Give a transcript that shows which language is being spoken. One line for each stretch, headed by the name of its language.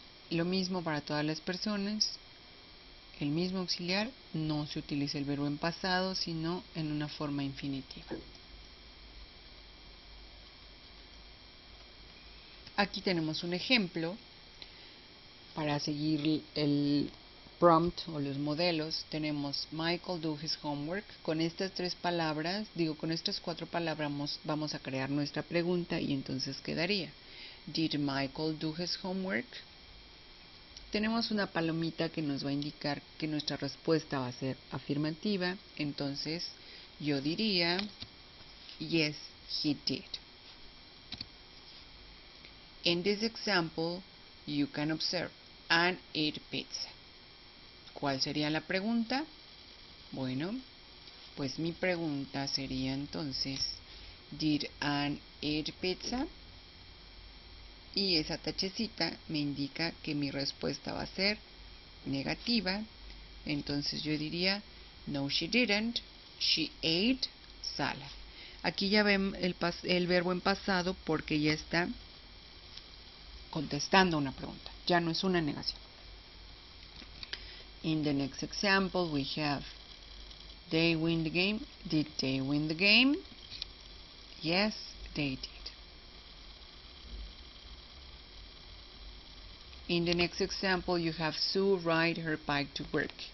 Spanish: Lo mismo para todas las personas. El mismo auxiliar, no se utiliza el verbo en pasado, sino en una forma infinitiva. Aquí tenemos un ejemplo para seguir el prompt o los modelos. Tenemos
English: Michael do his homework.
Spanish: Con estas con estas 4 palabras vamos a crear nuestra pregunta y entonces quedaría:
English: Did Michael do his homework?
Spanish: Tenemos una palomita que nos va a indicar que nuestra respuesta va a ser afirmativa. Entonces yo diría
English: yes, he did. In this example, you can observe Anne ate pizza.
Spanish: ¿Cuál sería la pregunta? Bueno, pues mi pregunta sería entonces,
English: ¿Did Anne eat pizza?
Spanish: Y esa tachecita me indica que mi respuesta va a ser negativa. Entonces yo diría,
English: no, she didn't. She ate salad.
Spanish: Aquí ya ven el verbo en pasado porque ya está contestando una pregunta. Ya no es una negación.
English: In the next example we have, they win the game. Did they win the game? Yes, they did. In the next example, you have Sue ride her bike to work.